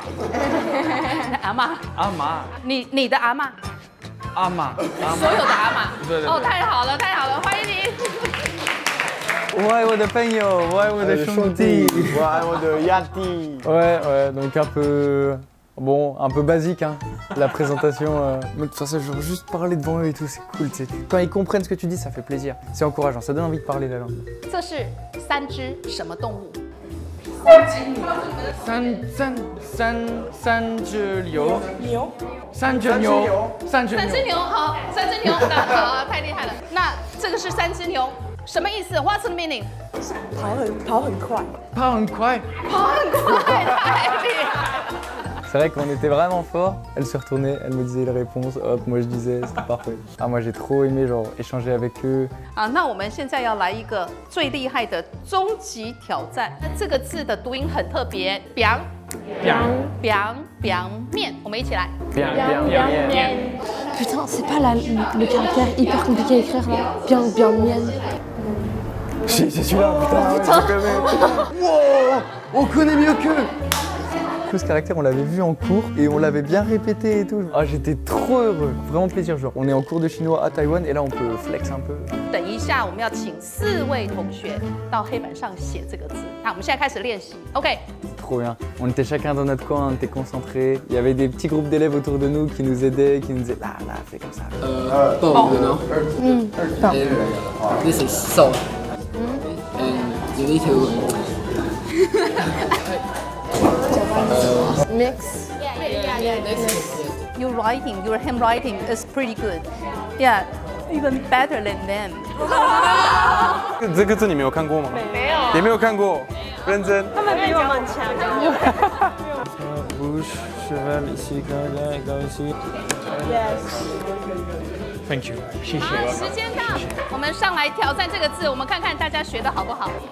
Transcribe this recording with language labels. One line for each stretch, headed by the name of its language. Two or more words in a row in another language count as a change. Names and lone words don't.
Chinese: 阿妈，阿妈，你的阿妈，阿妈，所有的阿妈，对对对哦，太好了，太好了，欢迎你。我爱我的朋友，我爱我的兄弟，我爱我的 Yati.
French: Ouais, ouais, donc un peu... Bon, un peu basique, hein, la présentation. Mais de toute façon, genre, juste parler devant eux et tout, c'est cool, tu sais. Quand ils comprennent ce que tu dis, ça fait plaisir. C'est encourageant, ça donne envie de parler la langue.
Chinese: 这是3只什么动物？三只牛，三只牛，三只牛，好，3只牛，好，太厉害了。那这个是3只牛，什么意思 ？
English: What's the meaning？
Chinese: 跑很快，跑很快，太厉害了。
French: C'est vrai qu'on était vraiment fort. Elle se retournait, elle me disait les réponses, hop, moi je disais, c'est parfait. Ah, moi j'ai trop aimé genre échanger avec eux.
Chinese: 好，那我们现在要来一个最厉害的终极挑战。那这个字的读音很特别 ，biang biang biang 面，我们一起来。
French: Putain, c'est pas le caractère hyper compliqué à écrire là. Bien, bien, mienne. Si, c'est celui-là, putain, ouais, wow, on connaît mieux qu'eux. Ce caractère, on l'avait vu en cours et on l'avait bien répété et tout. Ah, j'étais trop heureux, vraiment plaisir. Genre, on est en cours de chinois à Taïwan et là, on peut flex un peu.
Chinese: 等一下，我们要请4位同学到黑板上写这个字。那我们现在开始练习 ，OK？
French: Trop bien. On était chacun dans notre coin, on était concentrés. Il y avait des petits groupes d'élèves autour de nous qui nous aidaient, qui nous disaient là, là, fais comme ça.
English: This is salt. And you need to Mix. Your writing, your handwriting is pretty good. Yeah, even better than them.
Chinese: 这个字你没有看过吗？没有，也没有看过，认真。他们比我们强。
English: Thank you，
Chinese: 谢谢。好，时间到，我们上来挑战这个字，我们看看大家学的好不好。